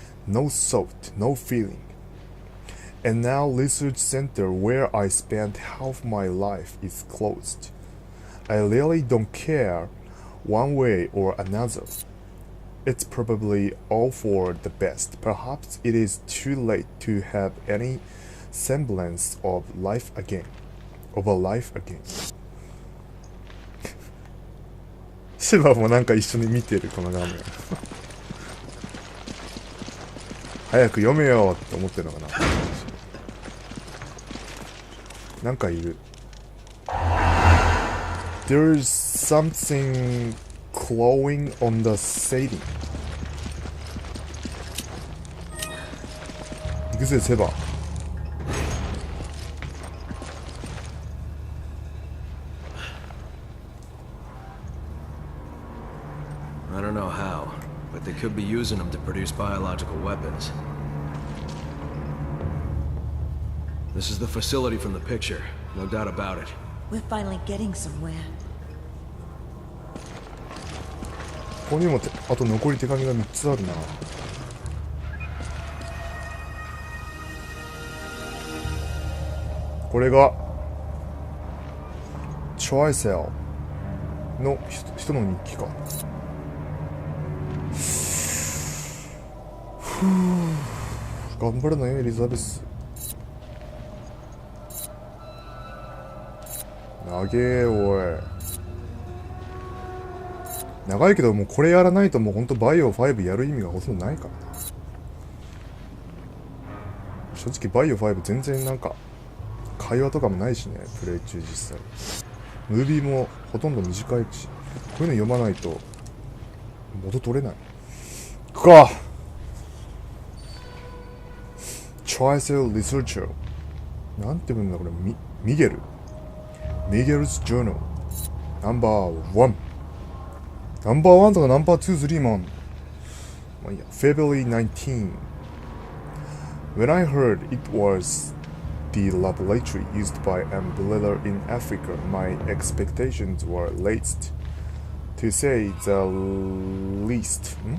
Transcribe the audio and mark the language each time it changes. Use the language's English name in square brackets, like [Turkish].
[English] No thought, no feeling. And now research center where I spent half my life is closed. I really don't care one way or another. It's probably all for the best. Perhaps it is too late to have any semblance of life again. Of a life again. [Japanese] シバもなんか一緒に見てるこの画面。早く読めよって思ってるのかな。なんかいる。 [English] There's something clawing on the ceiling. [Japanese] 行くぜセバ。 [English] I don't know how, but they could be using them to produce biological weapons. This is the facility from the picture, no doubt about it. We're finally getting somewhere. [Japanese] ここにもあと残り手紙が3つあるな。これがチョアイセルの人の日記か。頑張るのよエリザベス。長えおい。長いけどもうこれやらないともうほんとバイオ5やる意味がほとんどないからな。正直バイオ5全然なんか会話とかもないしね、プレイ中実際。ムービーもほとんど短いし、こういうの読まないと元取れない。行くか。 [English] Trial Researcher [Japanese] なんて言うんだこれ。ミゲル [English] Miguel's Journal No.1 No.1 [Japanese] とか No.2、3もあんの。まあいいや。 [English] February 19 When I heard it was the laboratory used by Umbrella in Africa, my expectations were raised, to say the least.